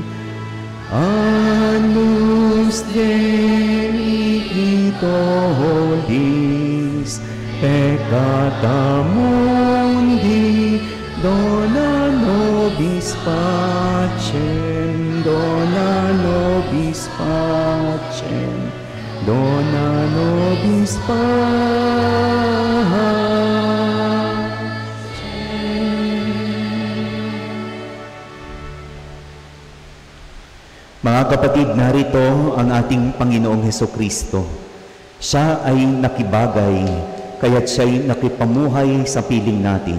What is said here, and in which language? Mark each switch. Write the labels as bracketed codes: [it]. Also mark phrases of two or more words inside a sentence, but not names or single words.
[la] Anus Dei Itolis, peccata mundi, dona nobis pacem, dona nobis pacem, dona nobis pacem. [tl] Mga kapatid, narito ang ating Panginoong Heso Kristo. Siya ay nakibagay, kaya't siya'y nakipamuhay sa piling natin.